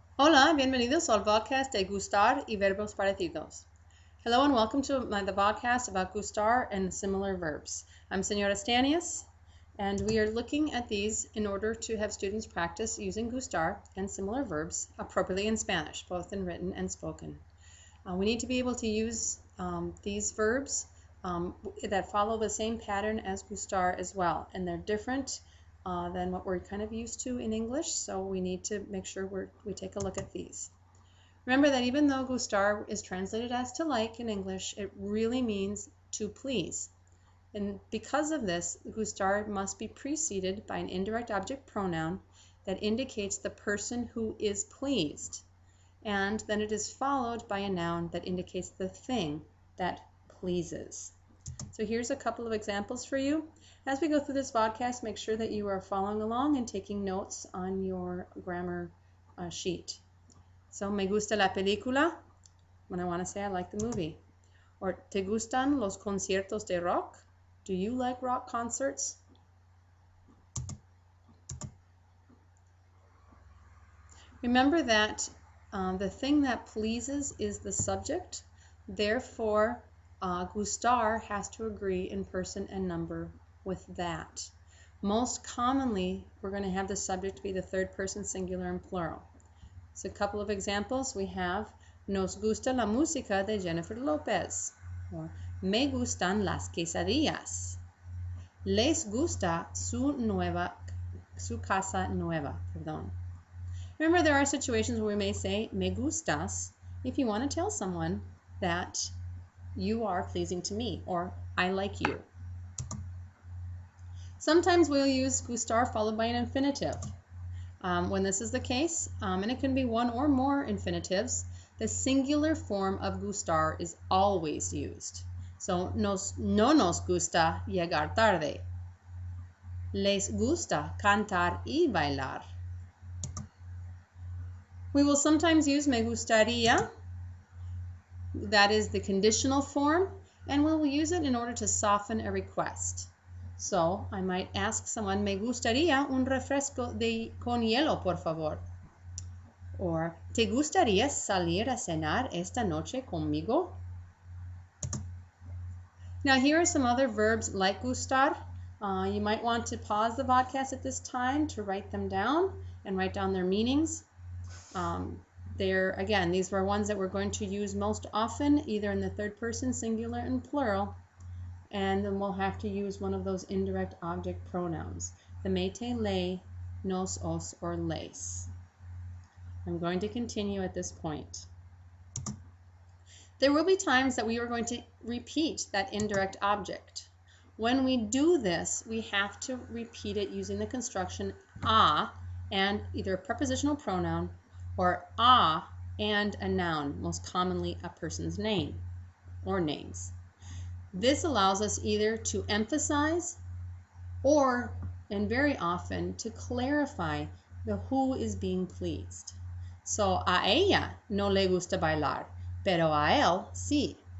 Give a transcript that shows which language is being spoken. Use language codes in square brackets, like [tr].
[es] Hola, bienvenidos al podcast de Gustar y verbos parecidos. [en] Hello and welcome to the podcast about gustar and similar verbs. I'm Senora Stanius, and we are looking at these in order to have students practice using gustar and similar verbs appropriately in Spanish, both in written and spoken. We need to be able to use these verbs that follow the same pattern as gustar as well, and they're different than what we're kind of used to in English, so we need to make sure we take a look at these. Remember that even though gustar is translated as to like in English, it really means to please. And because of this, gustar must be preceded by an indirect object pronoun that indicates the person who is pleased. And then it is followed by a noun that indicates the thing that pleases. So here's a couple of examples for you. As we go through this podcast, make sure that you are following along and taking notes on your grammar sheet. So, [es] me gusta la película, [en] when I want to say I like the movie. [es] Or, ¿te gustan los conciertos de rock? [en] Do you like rock concerts? Remember that the thing that pleases is the subject. Therefore, gustar has to agree in person and number with that. Most commonly, we're going to have the subject be the third person singular and plural. So a couple of examples we have: [es] Nos gusta la música de Jennifer Lopez. Or me gustan las quesadillas. Les gusta su casa nueva. Perdón. [en] Remember, there are situations where we may say [es] me gustas [en] if you want to tell someone that you are pleasing to me, or I like you. Sometimes we'll use gustar followed by an infinitive. When this is the case, and it can be one or more infinitives, the singular form of gustar is always used. [es] So, no nos gusta llegar tarde. Les gusta cantar y bailar. [en] We will sometimes use [es] me gustaría. [en] That is the conditional form, and we will use it in order to soften a request. So I might ask someone, [es] me gustaría un refresco con hielo, por favor. Or, ¿te gustaría salir a cenar esta noche conmigo? [en] Now here are some other verbs like gustar. You might want to pause the podcast at this time to write them down and write down their meanings. Again, these were ones that we're going to use most often, either in the third person singular and plural, and then we'll have to use one of those indirect object pronouns, the me, te, le, nos, os, or les. I'm going to continue at this point. There will be times that we are going to repeat that indirect object. When we do this, we have to repeat it using the construction a and either a prepositional pronoun, or a and a noun, most commonly a person's name or names. This allows us either to emphasize or, and very often, to clarify the who is being pleased. [es] So, a ella no le gusta bailar, pero a él sí.